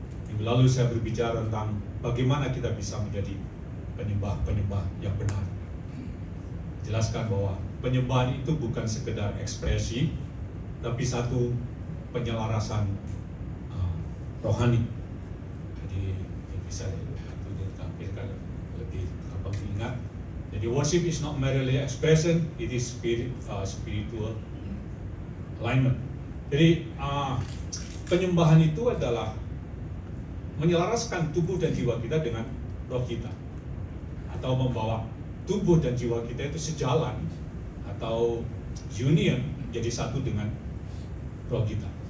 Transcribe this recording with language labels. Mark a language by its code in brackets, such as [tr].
[id] Minggu lalu saya berbicara tentang bagaimana kita bisa menjadi penyembah-penyembah yang benar. Jelaskan bahwa penyembahan itu bukan sekedar ekspresi, tapi satu penyelarasan rohani. Jadi bisa ditampilkan lebih gampang diingat. Jadi [en] worship is not merely expression, it is spiritual alignment. [id] Jadi penyembahan itu adalah menyelaraskan tubuh dan jiwa kita dengan roh kita, atau membawa tubuh dan jiwa kita itu sejalan atau union, jadi satu dengan roh kita.